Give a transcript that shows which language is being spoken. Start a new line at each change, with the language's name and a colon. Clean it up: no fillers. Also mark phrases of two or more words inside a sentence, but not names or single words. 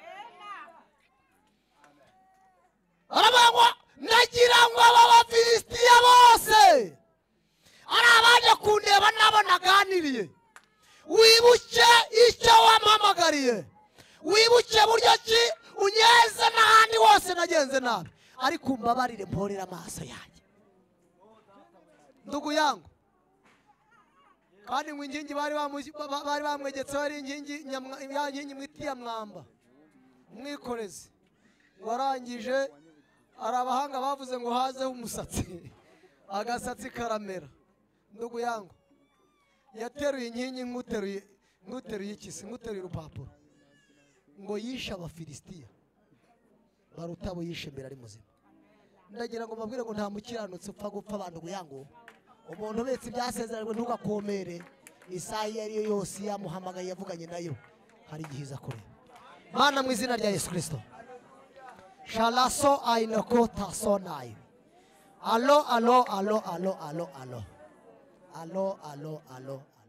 Kinyarwanda: Aravuga ngo nagira ngo aba Bafilisitiya bose ari abaje kundeba nabo naganiriye, wibuke icyo wampamagariye, wibuke buryo ki unyeze n'ahandi hose nagenze nabi, ariko umbabarire mporera amaso yanjye.
Swahili: Ndugu yangu,
Kinyarwanda: kandi ngo inkingi bari bamwegetse bari inkingi ya nkingi mwiti ya mwamba umwikorezi warangije. Ari abahanga bavuze ngo hazeho umusatsi, agasatsi karamera.
Swahili: Ndugu yangu,
Kinyarwanda: yateruye inkingi nk'uteruye ikisi, nk'uteruye urupapuro, ngo yishe Abafilisitiya baruta abo yishe mbere ari muzima. Ndagira ngo mbabwire ngo nta mukiranutsi upfa gupfa. Abantu yangu, umuntu ubetse ibyasezeranywe ntugakomere. Isaha iyo ari yo yose yamuhamagaye yavuganye nayo, hari igihe iza kureba. Mana mu izina rya Yesu Kristo, Shalaso ainokota sonai. Alo, alo, alo, alo, alo, alo. Alo, alo, alo.